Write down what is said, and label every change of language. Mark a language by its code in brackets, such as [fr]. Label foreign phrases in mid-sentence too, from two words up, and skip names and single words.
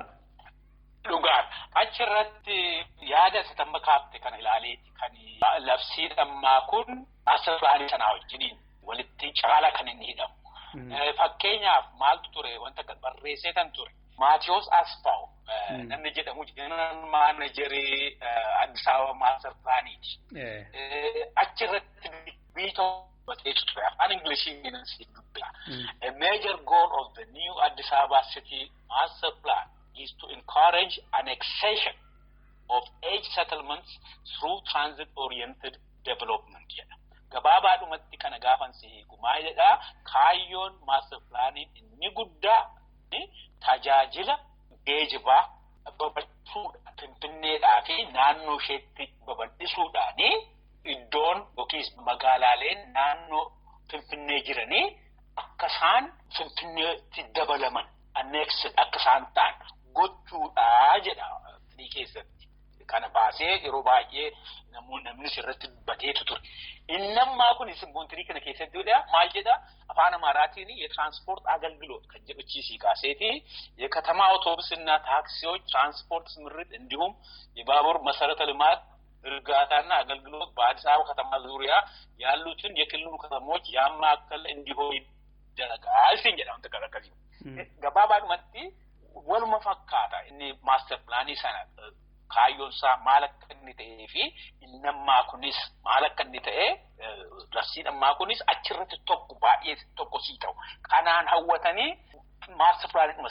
[om] Dhugaan achirratti yaada sitamma kaafte kana ilaaleeti kan labsii dhammaa kun [en] maaster pilaanii [om] sanaa wajjiniin walitti caala kan inni hidhamu. Fakkeenyaaf maaltu ture wanta barreessee kan ture. Maatiyos Asfaaw namni jedhamu maanajarii Addis Ababa [en] maaster pilaaniiti. [om] Achirratti biitoo afaan Ingiliziin [en] a major goal of the new Addis Ababa city master plan is to encourage annexation of age settlements through transit-oriented development. [om] Gabaabaadhumatti kana gaafan si hiikumaa jedha kaayyoon [en] master planiin [om] inni guddaa tajaajila geejibaa babal'isuudha. Finfinneedhaa fi naannoo isheetti babal'isuudhaan iddoon yookiis magaalaaleen naannoo Finfinnee jiranii akka isaan Finfinneetti dabalaman annexed akka isaan ta'an gochuudhaa jedha ni keessatti. Kana baasee yeroo baay'ee namni irratti dubbateetu ture. Innammaa kun simboontirii kana keessatti maal jedha afaan Amaaraatiin [am] የትራንስፖርት አገልግሎት [om] kan jedhu [am] ቺሲ ካሴቲ የከተማ አውቶቡስና ታክሲዎች ትራንስፖርት ስምሪት እንዲሁም የባቡር መሰረተ ልማት እርጋታና አገልግሎት በአዲስ አበባ ከተማ ዙሪያ ያሉትን የክልሉ ከተሞች ያማከለ እንዲሆን ይደረጋል ሲል ነው ተከራከሪ [om] Gabaabaadhumatti waluma fakkaata inni [en] maaster pilaanii [om] sana kaayyoon isaa maal akka inni ta'ee fi inni ammaa kunis maal akka inni ta'ee labsiin ammaa kunis achirratti tokko baay'ee tokko sii ta'u kanaan hawwatanii [en] maaster pilaanii